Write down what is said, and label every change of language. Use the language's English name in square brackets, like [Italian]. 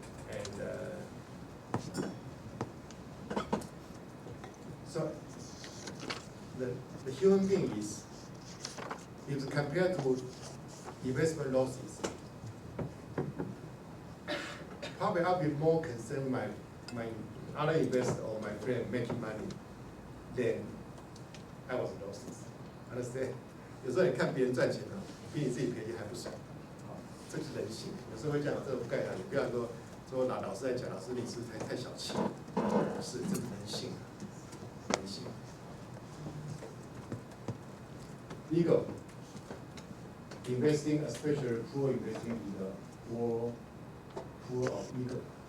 [English] And so the human being is, if compared to investment losses, probably I'll be more concerned my other investor or my friend making money than I was losses. Understand? [Chinese] 有时候你看别人赚钱呢，比你自己赔钱还不爽，这是人性。有时候会讲这种概念，你不要说老师在讲，老师你是太小气，不是，这是人性，人性。 [English] Ego, investing, especially poor investing, is a war pool of ego.